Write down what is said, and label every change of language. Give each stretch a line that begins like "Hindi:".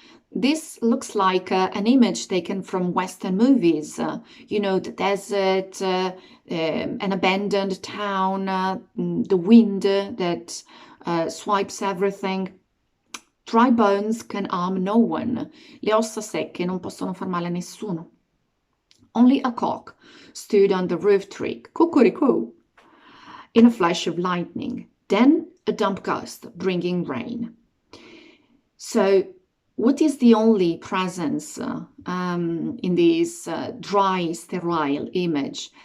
English: This looks like an image taken from Western movies, you know, the desert, an abandoned town, the wind that swipes everything. Dry bones can harm no one.
Italian: Le ossa secche non possono far male a nessuno.
English: Only a cock stood on the roof tree, cuckoo, in a flash of lightning. Then a damp gust bringing rain. So what is the only presence in this dry, sterile image?